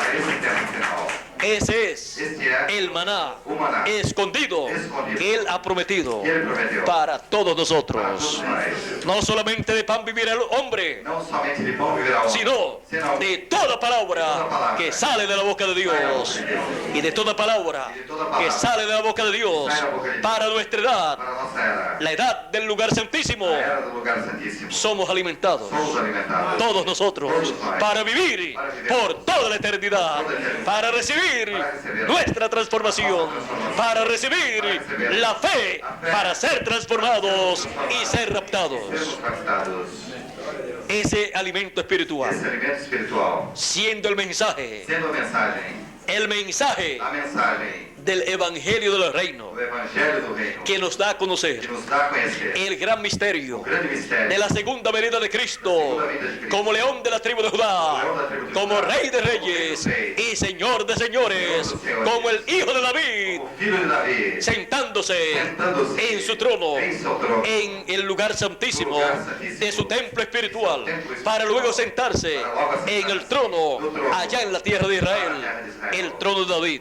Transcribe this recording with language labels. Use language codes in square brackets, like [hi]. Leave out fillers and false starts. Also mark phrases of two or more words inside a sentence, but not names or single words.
[pt] esse tempo final. [es] Ese es [pt] Este é [es] el maná [pt] o maná [es] escondido que Él ha prometido [pt] que Ele prometeu [es] para todos para nosotros. [pt] todos nós. [es] No solamente de pan vivirá el hombre, [pt] Não somente de pão viverá o homem, [es] sino [pt] senão [es] de toda palabra que sale de la boca de Dios y de toda palabra que sale de la boca de Dios para nuestra edad, [pt] para a nossa era. [es] la edad del lugar santísimo. [pt] A era do lugar santíssimo. [es] Somos alimentados, [pt] Somos alimentados. [es] todos nosotros, para vivir por toda la eternidad, para recibir nuestra transformación, para recibir la fe, para ser transformados y ser raptados. [pt] Sermos captados. [es] Ese alimento espiritual, [pt] Esse alimento espiritual, [es] siendo el mensaje [pt] sendo a mensagem [es] del Evangelio del Reino, [pt] do Evangelho do Reino, [es] que nos da a [pt] que [es] conocer [pt] nos dá a conhecer [es] el gran misterio [pt] o grande mistério [es] de la segunda venida de Cristo, como león de la tribu de Judá, como rey de reyes y señor de señores, como el hijo de David, [pt] o Filho de Davi, [es] sentándose en su trono, [pt] em seu trono, [es] en el lugar santísimo de su templo espiritual, para luego sentarse en el trono allá en la tierra de Israel, el trono de David.